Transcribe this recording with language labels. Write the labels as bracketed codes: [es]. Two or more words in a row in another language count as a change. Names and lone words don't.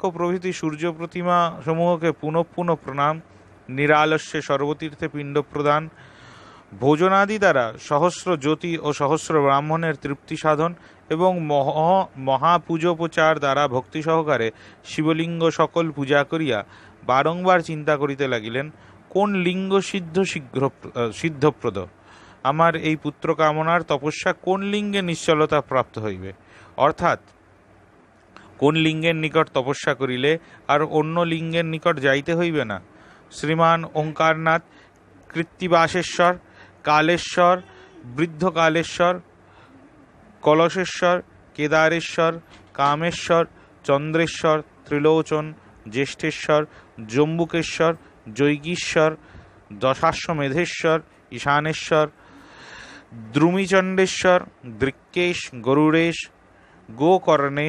[bn] প্রভৃতি সূর্য প্রতিমা সমূহকে পুনঃ পুনঃ প্রণাম, নিরালস্যে সর্বতীর্থে পিণ্ড প্রদান, ভোজনাদি দ্বারা সহস্র জ্যোতি ও সহস্র ব্রাহ্মণের তৃপ্তি সাধন এবং মহাপূজোপচার দ্বারা ভক্তি সহকারে শিবলিঙ্গ সকল পূজা করিয়া বারংবার চিন্তা করিতে লাগিলেন, কোন লিঙ্গ সিদ্ধপ্রদ? আমার এই পুত্র কামনার তপস্যা কোন লিঙ্গে নিশ্চলতা প্রাপ্ত হইবে? অর্থাৎ কোন লিঙ্গের নিকট তপস্যা করিলে আর অন্য লিঙ্গের নিকট যাইতে হইবে না। শ্রীমান ওঙ্কারনাথ, কৃত্তিবাসেশ্বর, কালেশ্বর, বৃদ্ধকালেশ্বর, কলশেশ্বর, কেদারেশ্বর, কামেশ্বর, চন্দ্রেশ্বর, ত্রিলোচন, জ্যেষ্ঠেশ্বর, জম্বুকেশ্বর, জৈগীশ্বর, দশাশ্বমেধেশ্বর, ঈশানেশ্বর, দ্রুমিচণ্ডেশ্বর, দৃক্কেশ, গরুড়েশ, গোকর্ণেশ,